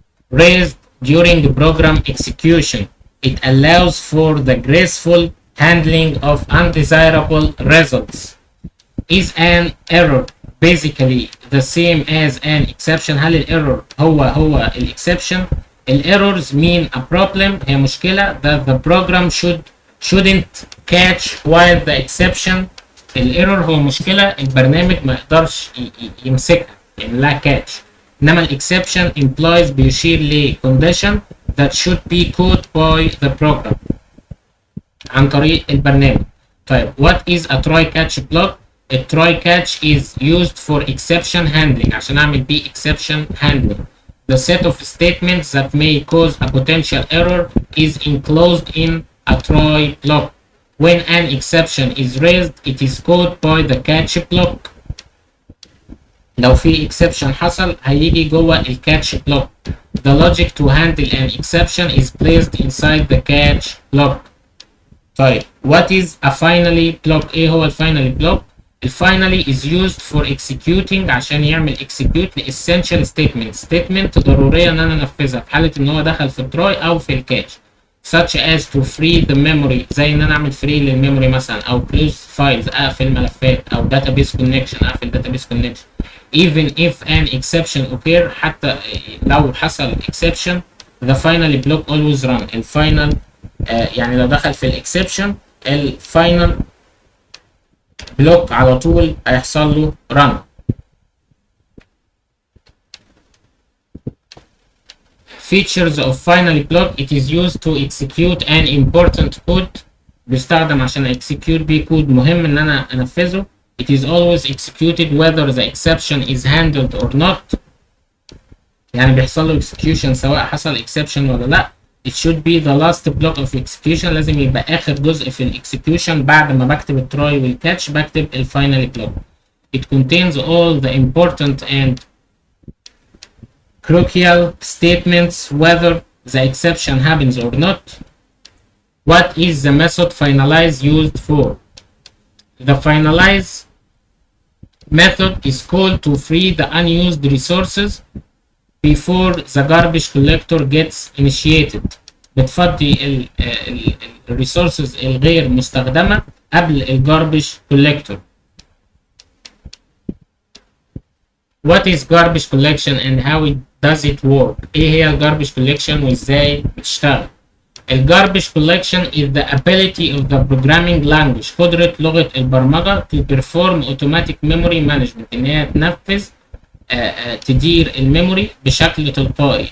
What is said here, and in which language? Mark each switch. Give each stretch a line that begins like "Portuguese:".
English: Raised during the program execution. It allows for the graceful handling of undesirable results. Is an error basically the same as an exception؟
Arabic: هل الايرور هو الاكسبشن؟
English: الايرورز mean a problem،
Arabic: هي مشكلة
English: that the program shouldn't catch while the exception.
Arabic: الايرور هو مشكلة البرنامج ما يقدرش يمسكها يعني لا catch. انما الاكسبشن
English: implies
Arabic: بيشير ل
English: condition that should be caught by the program
Arabic: عن طريق البرنامج. طيب
English: what is a try catch block؟ A try catch is used for exception handling
Arabic: عشان اعمل بيه
English: exception handling. The set of statements that may cause a potential error is enclosed in a try block. When an exception is raised, it is caught by the catch block.
Arabic: لو في exception حصل هيجي جوه ال catch block.
English: The logic to handle an exception is placed inside the catch block.
Arabic: طيب
English: what is a finally block؟
Arabic: ايه هو ال finally block؟
English: finally is used for executing
Arabic: عشان يعمل execute ل
English: essential statement
Arabic: ضرورية ان انا انفذها في حالة ان هو دخل في التراي او في الكاتش
English: such as to free the memory
Arabic: زي ان انا اعمل free للميموري مثلا او
English: close files
Arabic: اقفل ملفات او
English: database connection
Arabic: اقفل database connection.
English: Even if an exception occur
Arabic: حتى لو حصل
English: exception the finally block always run.
Arabic: الفاينل يعني لو دخل في الاكسبشن الفاينل بلوك على طول هيحصل له run.
English: Features of finally block. It is used to execute an important code.
Arabic: بيستخدم عشان execute بيه كود مهم ان انا انفذه.
English: It is always executed whether the exception is handled or not.
Arabic: يعني بيحصل له execution سواء حصل exception ولا لا.
English: It should be the last block of execution.
Arabic: لازم يبقى آخر جزء في الاكسكيوشن بعد ما بكتب التراي والكاتش بكتب الفاينل block.
English: It contains all the important and crucial statements whether the exception happens or not. What is the method finalize used for? The finalize method is called to free the unused resources before the garbage collector gets initiated.
Arabic: بتفضي الريسورسز الغير مستخدمة قبل الجاربج collector.
English: What is garbage collection and how does it work؟
Arabic: ايه هي الجاربج collection وازاي بتشتغل؟
English: الجاربج collection is the ability of the programming language،
Arabic: قدرة لغة البرمجة
English: to perform automatic memory management،
Arabic: إن هي تنفذ تدير الميموري بشكل تلقائي.